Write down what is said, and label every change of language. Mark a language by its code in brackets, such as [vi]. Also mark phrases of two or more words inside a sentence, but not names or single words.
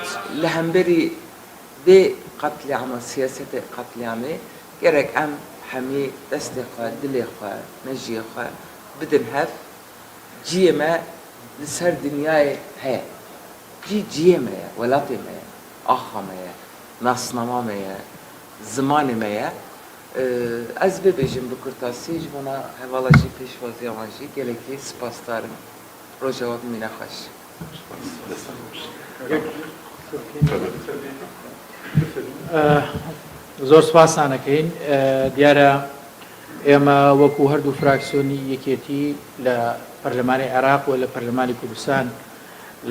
[ku] li hemberî vê qatliyama siyasetê qatliyamê gerek em hemî destê xwe dilê xwe mejiyê xwe bidin hev ciyê me li ser dinyayê heye ciyê me ye welatê me ye axa me ye nasnama me ye zimanê me ye ez bibêjim bi kurtasî ji bona hevala jî pêşwaziya wan jî gelekî spasdarim roja we bimîne xweş. [ckb] زۆر سوپاسانەکەین دیارە ئێمە وەکو هەردوو فراکسیۆنی یەکێتی لە پەرلەمانی عێراق و لە پەرلەمانی کوردستان لە